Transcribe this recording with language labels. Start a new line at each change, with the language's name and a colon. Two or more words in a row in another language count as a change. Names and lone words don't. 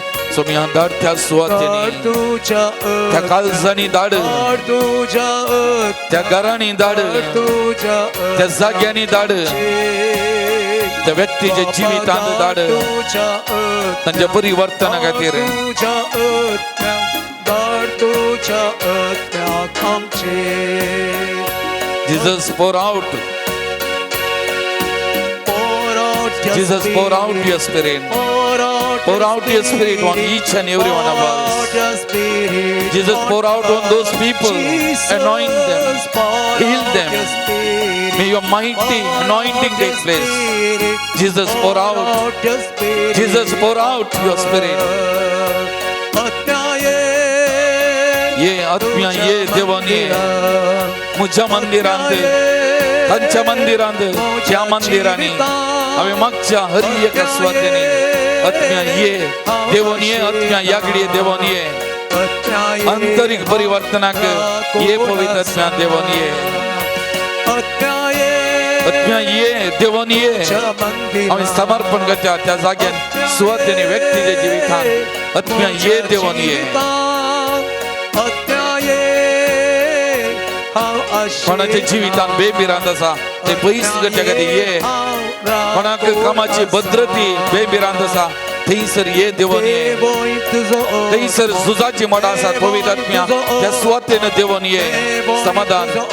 Konkani: सोमया धाड त्या सुवातेनी तुझ्या त्या काळजांनी धाड तुझ्या त्या घरांनी धाड तुझ्या त्या जाग्यांनी धाड त्या व्यक्तीच्या जिवितांत धाड तांच्या परिवर्तना खातीर
English: Jesus pour out Jesus pour out your spirit pour out your spirit on each and every one of us Jesus pour out on those people anoint them heal them may your mighty anointing take place Jesus pour out Jesus pour out your spirit
Konkani: ये आत्म्या ये देवान ये मुझ्या मंदिरांत तांच्या मंदिरांत त्या मंदिरांनी आमी मागच्या हर एका सुवातेनी आत्म्या ये देवान ये आत्म्या या घडये देवान ये आंतरिक परिवर्तनाक ये पवित्र आत्म्या देवान ये आत्म्या ये देवान ये आमी समर्पण करता त्या जाग्यान सुवातेनी व्यक्तीच्या जिवितांत आत्म्या ये देवान ये कोणाच्या जिवितांत बेबिरांत आसा ते पयस करच्या खातीर ये कोणाक कामाची भद्रती बेबिरांत आसा थंयसर ये देवान ये थंयसर झुजाची मोडां आसात पवित्र आत्म्या त्या सुवातेन देवान ये समाधान